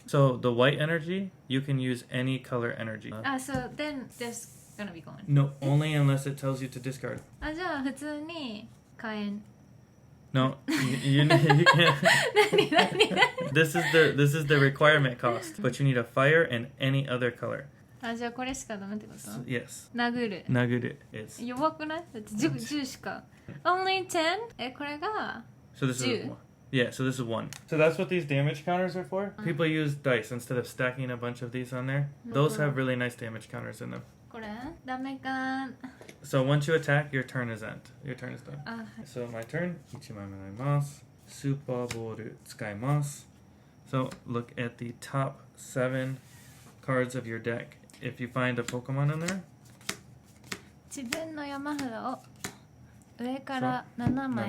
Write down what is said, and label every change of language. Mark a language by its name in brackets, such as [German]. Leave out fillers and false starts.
[English] So the white energy, you can use any color energy. So then this gonna be gone. No, only unless it tells you to discard. [Japanese] あ、じゃあ普通に火炎。 [English] No, you can't. [Japanese] 何 [English] This is the requirement cost, but you need a fire and any other color. [Japanese] あ、じゃあこれしかダメってこと [English] Yes. [Japanese] 殴る [English] Naguru is. [Japanese] 弱くないだって 10しか [English] Only 10? [Japanese] これが [English] So this is 10 one. Yeah, so this is 1. So that's what these damage counters are for. People use dice instead of stacking a bunch of these on there. Those have really nice damage counters in them. [Japanese] これダメか [English] So once you attack, your turn is end. Your turn is done. [Japanese] あ、 [English] So my turn. [Japanese] 1枚もらいます. [English] Super Ball 使います. So look at the top 7 cards of your deck. If you find a Pokemon in there, [Japanese] 自分の山札を上から7枚